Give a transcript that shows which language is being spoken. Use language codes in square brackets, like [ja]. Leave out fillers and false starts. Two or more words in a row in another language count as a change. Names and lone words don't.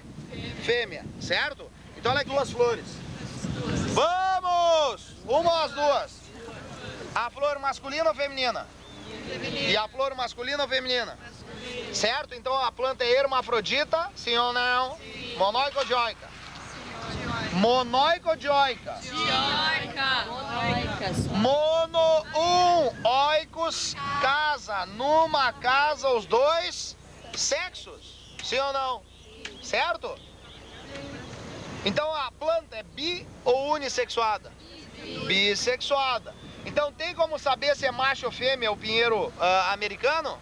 [pt] Fêmea, certo? Então olha aqui, duas flores. Vamos! Uma ou as duas? A flor masculina ou feminina? E a flor masculina ou feminina? Certo? Então a planta é hermafrodita, sim ou não? Sim. Monóica ou dioica? Monóica ou dioica? Dioica! [el] μόνο, οἶκος, [pt] casa. Numa casa os dois sexos, sim ou não? Certo? Então a planta é bi ou unissexuada? Bissexuada. Então tem como saber se é macho ou fêmea o pinheiro americano?